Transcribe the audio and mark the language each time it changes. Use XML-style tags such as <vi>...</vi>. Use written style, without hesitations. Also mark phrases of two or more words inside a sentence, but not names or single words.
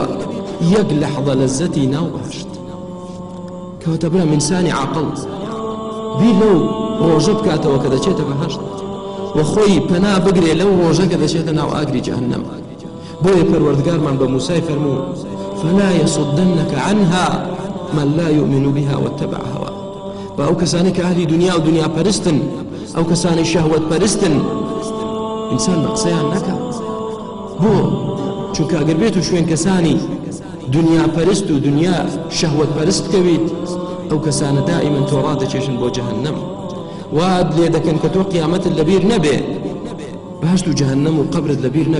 <ckb>یەک لەحظە لەزەتی ناو بەهەشت. کەواتە برا ئینسانی عاقڵ بیر لەو ڕۆژە بکاتەوە کە دەچێتە بەهەشت و خۆی پەنا بگرێ لەو ڕۆژە کە دەچێتە ناو ئاگری جەهەنەم. بۆیە پەروەردگارمان بە موسای فەرموو</ckb> <ar>فلا يصدنك عنها من لا يؤمن بها واتبع هواه.</ar> <ckb>بە ئەو کەسانی کە ئەهلی دنیا و دنیا پەرستن، ئەو کەسانی شەهوەت پەرستن، ئینسان بە قسەیان نەکات. بۆ چونکە ئەگەر بێت و شوێن کەسانی دنیا پەرست و دنیا شەهوەت پەرست بکەویت، ئەو کەسانە دائیمەن تۆ ڕادەکێشن بۆ جەهەنەم، واد لێ دەکەن کە تۆ قیامەتت لەبیر نەبێ، بەهەشت و جەهەنەم و قەبرت لەبیر نەبێ.</ckb>